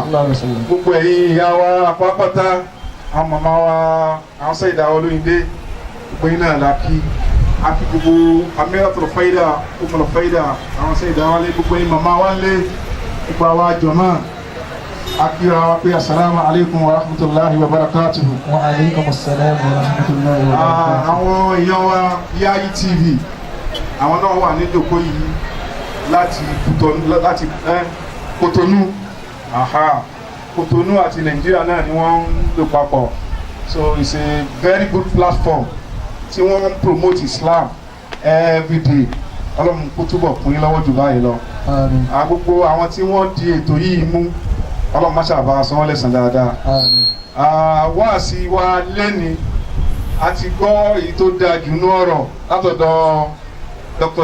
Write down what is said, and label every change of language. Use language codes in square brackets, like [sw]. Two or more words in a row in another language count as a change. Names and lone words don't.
[yo] Gbogbo ẹ̀yin ìyá wa pápátá àwọn màmá wa àwọn Sayyida Olóyìnbé gbogbo yín náà la kí akí gbogbo Amiratul Faida Ummul Faida àwọn Sayyida wa lé gbogbo yín màmá wa lé gbogbo àwa jọ̀mọ́. akira wa pé [ar] السلام عليكم ورحمة الله وبركاته. وعليكم السلام ورحمة الله وبركاته. [yo] Àwọn èèyàn wa Yayi TV àwọn náà wà ní ìjókòó yìí láti Kotonu Kotonu àti Nàìjíríà náà ni wọ́n ń lò papọ̀, [en] so it's a very good platform [yo] tí wọ́n [en] promote Islam every day. [yo] Ọlọ́run kó túbọ̀ kún yín lọ́wọ́ jù báyìí lọ. Gbogbo àwọn tí wọ́n di ètò yìí mú Ọlọ́run má ṣàbá san wọ́n lẹ́san dáadáa. Wáàsí wa lẹ́ni a ti gbọ́ èyí tó dáa jù ní ọ̀rọ̀ látọ̀dọ̀ Dr.